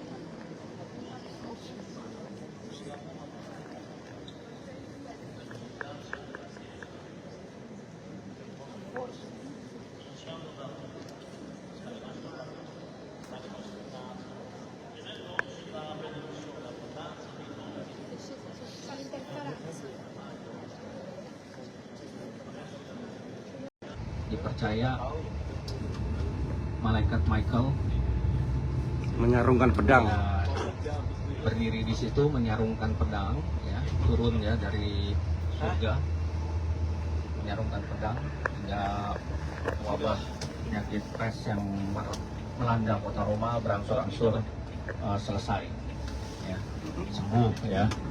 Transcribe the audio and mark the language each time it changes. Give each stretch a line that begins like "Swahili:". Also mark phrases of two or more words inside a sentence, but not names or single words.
Italian: Iniziamo da dalle nostre case, chiedendo oggi la benedizione, l'abbondanza dei doni.
Indonesian: Dipercaya malaikat Michael Menyarungkan pedang. ya, berdiri di situ menyarungkan pedang, ya, turun ya dari surga, menyarungkan pedang hingga wabah penyakit pes yang melanda kota Roma berangsur-angsur selesai, ya, sembuh ya.